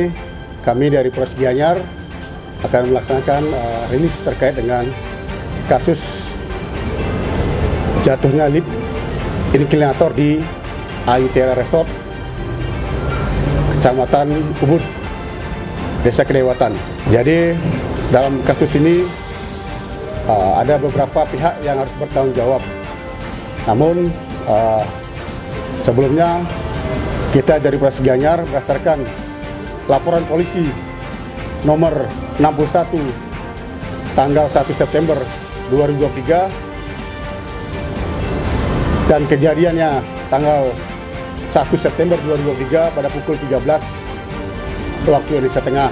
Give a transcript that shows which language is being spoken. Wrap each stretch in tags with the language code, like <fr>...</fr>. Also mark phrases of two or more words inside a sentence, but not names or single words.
<id>kami dari Polres Gianyar akan melaksanakan rilis terkait dengan kasus jatuhnya lift inklinator di Ayutera Resort, Kecamatan Ubud, Desa Kedewatan. Jadi dalam kasus ini ada beberapa pihak yang harus bertanggung jawab. Namun sebelumnya kita dari Polres Gianyar berdasarkan laporan polisi nomor 61 tanggal 1 September 2023 dan kejadiannya tanggal 1 September 2023 pada pukul 13 waktu Indonesia Tengah.</id>